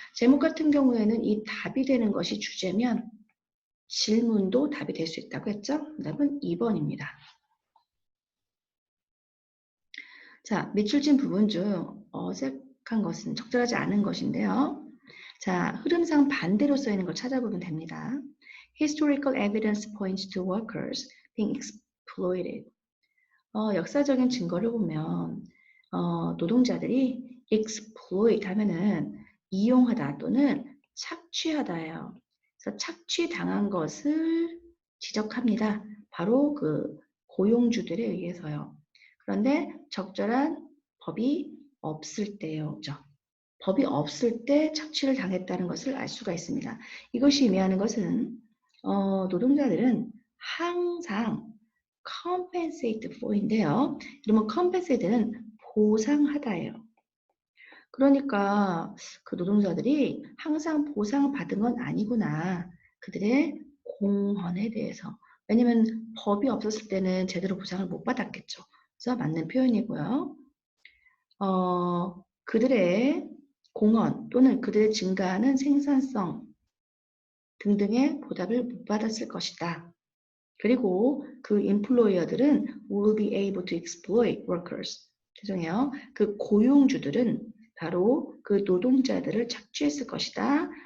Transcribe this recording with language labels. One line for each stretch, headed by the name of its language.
Korean: 제목 같은 경우에는 이 답이 되는 것이 주제면 질문도 답이 될 수 있다고 했죠? 답은 2번입니다. 자, 밑줄 진 부분 중 적절한 것은 적절하지 않은 것인데요. 자, 흐름상 반대로 써 있는 걸 찾아보면 됩니다.
English: Historical evidence points to workers being exploited.
Korean: 역사적인 증거를 보면 노동자들이 exploit 하면은 이용하다 또는 착취하다예요. 그래서 착취당한 것을 지적합니다. 바로 그 고용주들에 의해서요. 그런데 적절한 법이 없을 때요죠. 법이 없을 때 착취를 당했다는 것을 알 수가 있습니다. 이것이 의미하는 것은 노동자들은 항상 compensate for인데요. 그러면 compensate는 보상하다예요. 그러니까 그 노동자들이 항상 보상받은 건 아니구나. 그들의 공헌에 대해서. 왜냐면 법이 없었을 때는 제대로 보상을 못 받았겠죠. 그래서 맞는 표현이고요. 그들의 공헌 또는 그들의 증가하는 생산성 등등의 보답을 못 받았을 것이다. 그리고 그 employer들은
English: will be able to exploit workers.
Korean: 죄송해요. 그 고용주들은 바로 그 노동자들을 착취했을 것이다.